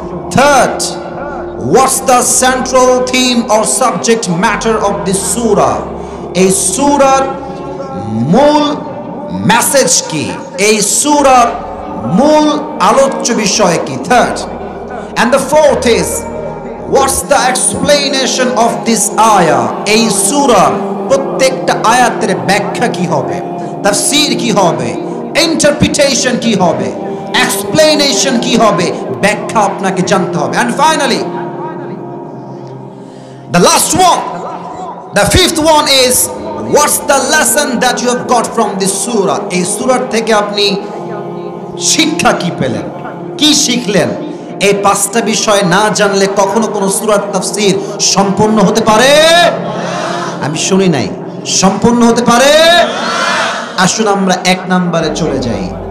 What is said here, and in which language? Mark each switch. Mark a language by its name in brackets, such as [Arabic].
[English] 3, what's the central theme or subject matter of this surah? [Bangla] এই সূরার মূল message কি? এই সূরার মূল আলোচ্য বিষয় কি? [English] 3rd, and the 4th is what's the explanation of this ayah? [Bangla] এই সূরার প্রত্যেকটা আয়াতের ব্যাখ্যা কি হবে, তাফসীর কি হবে, ইন্টারপ্রিটেশন কি হবে, এক্সপ্লেনেশন কি হবে, ব্যাখ্যা আপনাকে জানতে হবে। [English] and finally the last one, the 5th one is what's the lesson that you have got from this surah? [Bangla] এই সূরার থেকে আপনি শিক্ষা কি পেলেন, কি শিখলেন? এই 5টা বিষয় না জানলে কখনো কোনো সূরার তাফসীর সম্পূর্ণ হতে পারে? আমি শুনি নাই, সম্পূর্ণ হতে পারে? আসুন আমরা 1 নম্বরে চলে যাই।